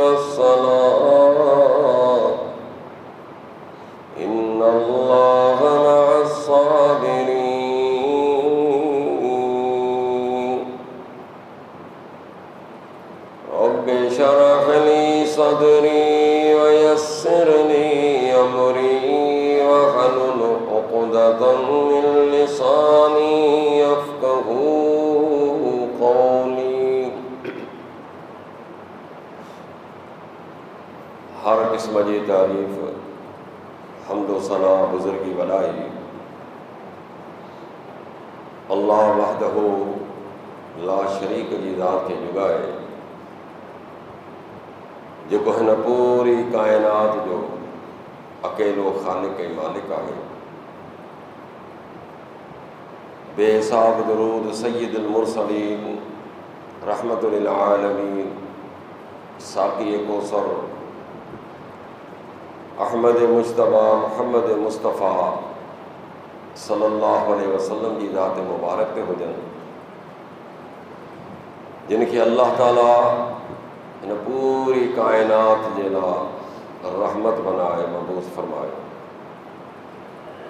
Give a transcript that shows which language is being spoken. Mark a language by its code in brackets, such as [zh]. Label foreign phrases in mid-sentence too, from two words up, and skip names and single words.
[ar] والصلاة إن الله مع الصابرين رب اشرح لي صدري ويسر لي أمري واحلل عقدة من لساني يفقهوا قولي [sd] हर किस्म जी तारीफ हम्दो सना बुजुर्गी बलाई अल्लाह [ar] وحده لا شريك [sd] जी ज़ात खे जुगाए जेको हिन पूरी कायनात जो अकेलो ख़ालिक ऐं मालिक आहे बेहिसाब दुरूद [ar] سيد المرسلين رحمة للعالمين [sd] साक़ी कौसर अहमद मुज्तबा मोहम्मद मुस्तफ़ा [ar] صلى الله عليه وسلم [sd] जी ज़ात मुबारक ते हुजनि जिनखे अल्लाह ताला इन पूरी कायनात जे लाइ रहमत बनाए मबूस फरमायो।